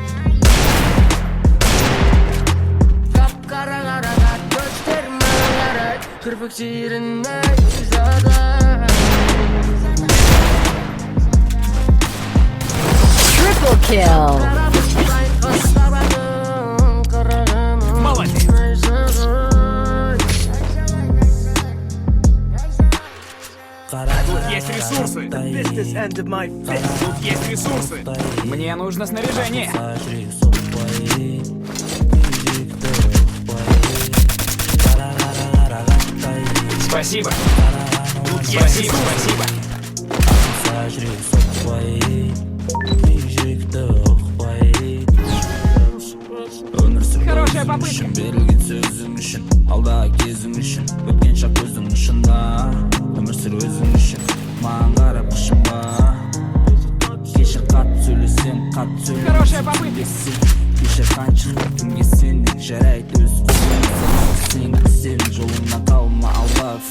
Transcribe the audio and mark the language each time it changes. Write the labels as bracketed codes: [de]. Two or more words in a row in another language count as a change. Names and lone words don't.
[kk] Қап-қара қарағат көздер маған қарай, кірпіктерің найзадай. [en] Triple kill. [kk] Қара бұлттай қас-қабағын қарағаның [ru] Молодец. [kk] найзағай. [ru] Тут есть ресурсы. The fistest end of my fist. Тут есть ресурсы. Мне нужно снаряжение. Спасибо. Тут есть ресурсы. Хорошая попытка. [kk] Берілген сөзің үшін, алдағы кезің үшін, өткен шақ көздің ұшында. Өмір сүр өзің үшін, маған қарап қышынба. Кешір қатты сөйлесем, қатты сөйлесем. [ru] Хорошая попытка. [kk] Кешір қанша кімге сендік жарайды. Өз қолыңнан сен кісен жолыңнан қалма алда күнге